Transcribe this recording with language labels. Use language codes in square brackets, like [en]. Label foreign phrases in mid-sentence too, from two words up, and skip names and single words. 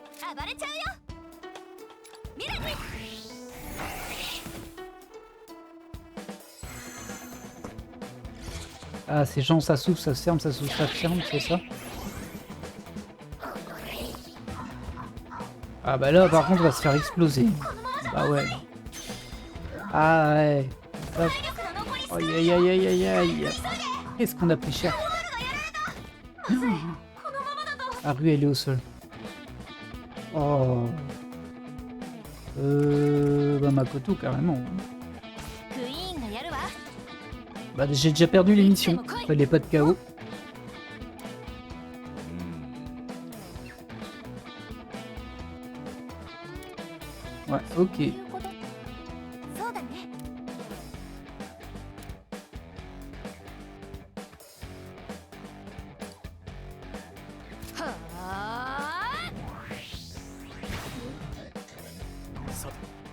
[ja] 暴れちゃうよ。ミラに [fr] Ah, ces gens, ça s'ouvre, ça se ferme, ça s'ouvre, ça se ferme, c'est ça? Ah bah là, par contre, on va se faire exploser. Bah ouais. Ah ouais. Hop. Aïe aïe aïe aïe aïe aïe. Qu'est-ce qu'on a pris cher? La rue, elle est au sol. Oh. Bah Makoto, carrément. [ja] クイーンがやるわ。 [fr] Bah j'ai déjà perdu l'émission. Fallait pas de KO. Ouais, ok. [ja] いうことそうだね。はあ。さて